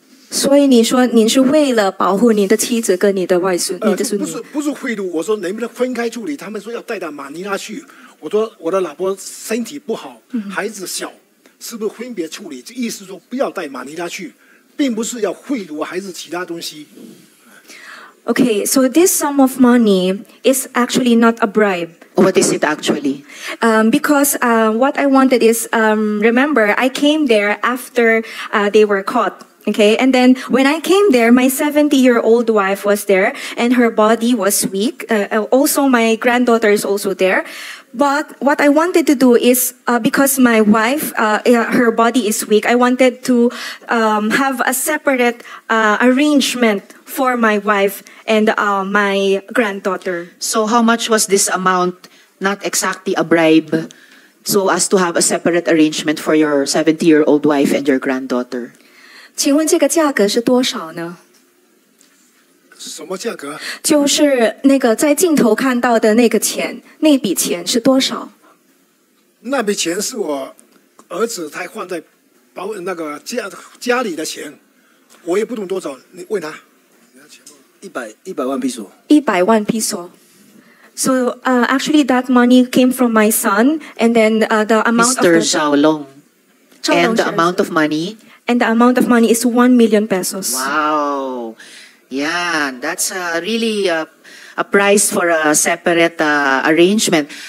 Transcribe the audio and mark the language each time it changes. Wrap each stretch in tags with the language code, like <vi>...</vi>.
<zh>所以你说您是为了保护你的妻子跟你的外孙，你的孙女？不是贿赂，我说能不能分开处理？他们说要带到马尼拉去，我说我的老婆身体不好，孩子小，是不是分别处理？这意思说不要带马尼拉去。并不是要贿赂还是其他东西。</zh> <en>Okay, so this sum of money is actually not a bribe. What is it actually? Because what I wanted is, remember, I came there after they were caught. Okay, and then when I came there, my 70-year-old wife was there, and her body was weak. Also, my granddaughter is also there. But what I wanted to do is, because my wife, her body is weak, I wanted to have a separate arrangement for my wife and my granddaughter. So how much was this amount? Not exactly a bribe, so as to have a separate arrangement for your 70-year-old wife and your granddaughter.</en> <zh>请问这个价格是多少呢？什么价格？就是那个在镜头看到的那个钱，那笔钱是多少？那笔钱是我儿子他放在那个家里的钱，我也不懂多少，你问他。 100万piso。 100万 piso。</zh> <en>So actually, that money came from my son, and then the amount Mr. of Xiaolong. And the amount of money? And the amount of money is 1 million pesos. Wow. Yeah, that's really a price for a separate arrangement.</en>